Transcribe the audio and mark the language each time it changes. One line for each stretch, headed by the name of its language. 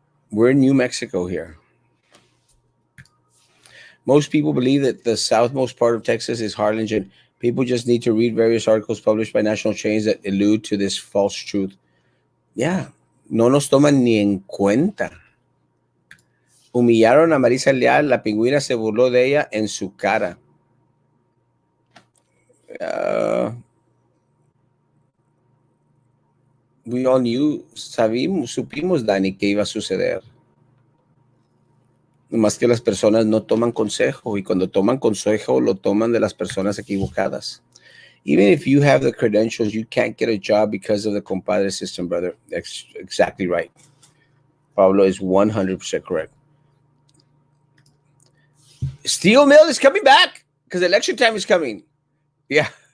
English: We're in New Mexico here. Most people believe that the southmost part of Texas is Harlingen. People just need to read various articles published by national chains that allude to this false truth.
Spanish: Yeah, no nos toman ni en cuenta. Humillaron a Marisa Leal, la pingüina se burló de ella en su cara. Uh,
English: we all knew,
Spanish: supimos, Dani, que iba a suceder. Más que las personas no toman consejo, y cuando toman consejo lo toman de las personas equivocadas.
English: Even if you have the credentials, you can't get a job because of the compadre system, brother. That's exactly right. Pablo is 100% correct. Steel mill is coming back because election time is coming. Yeah.